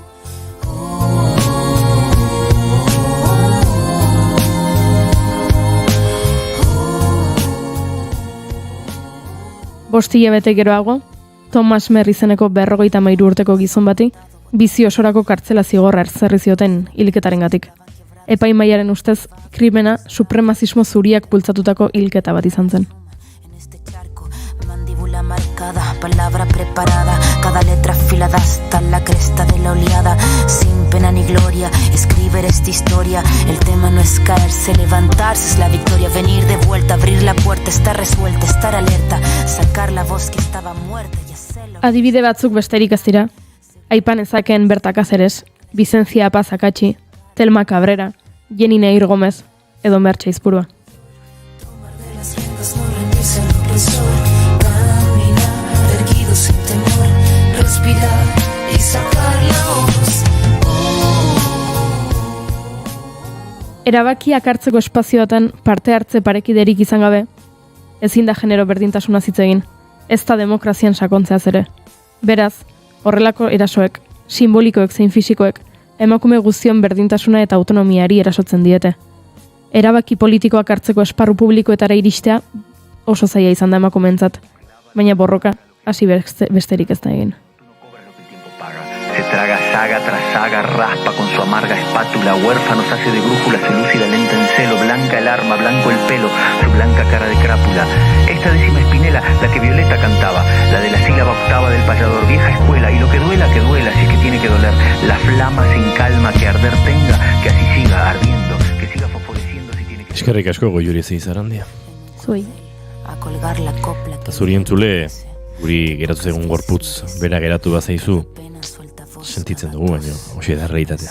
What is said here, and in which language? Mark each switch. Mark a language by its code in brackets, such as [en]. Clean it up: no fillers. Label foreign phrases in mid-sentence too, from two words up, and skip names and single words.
[eu] Bost hilabete geroago, Thomas Mer izeneko 53 urteko gizon bati bizi osorako kartzela zigorra ezarri zioten hilketarengatik. Epaimahaiaren ustez, krimena supremazismo zuriak bultzatutako hilketa bat izan zen. [es] Marcada, palabra preparada, cada letra afilada hasta la cresta de la oleada, sin pena ni gloria, escribir esta historia, el tema no es caerse, levantarse es la victoria, venir de vuelta, abrir la puerta, estar resuelta, estar alerta, sacar la voz que estaba muerta y hacerlo. [eu] Adibide batzuk besterik ez dira, Aipan Ezakeen Berta Cáceres, Vicencia Paz Akatxi, Telma Cabrera, Jenny Neir Gómez, edo Mertxe Izpurua. [es] Sin temor, respirar y sacar la voz. [eu] Erabakiak hartzeko espazioetan parte hartze parekiderik izan gabe, ezin da genero berdintasuna hitz egin, ez da demokrazian sakontzeaz ere. Beraz, horrelako erasoek, simbolikoek zein fisikoek, emakume guztion berdintasuna eta autonomiari erasotzen diete. Erabaki politikoak hartzeko esparru publikoetara iristea oso zaila izan da emakumeentzat, baina borroka hasi besterik ez da egin. [es] Se traga saga tras saga, raspa con su amarga espátula, huérfanos hace de brújula, se lúcida lenta en celo, blanca el arma, blanco el pelo, su blanca cara de crápula. Esta décima espinela, la que Violeta cantaba, la de la sílaba octava del payador, vieja escuela, y lo que duela, si es que tiene que doler, la flama sin calma que arder tenga, que así siga ardiendo, que siga fosforeciendo si tiene que... [eu] Eskerrik asko Goiuri Zeizarandia. Zuei. Eta zuri entzule, guri geratu zegoen gorputz, bera geratu bazaizu, sentitzen dugu, baina hoxe da realitatea.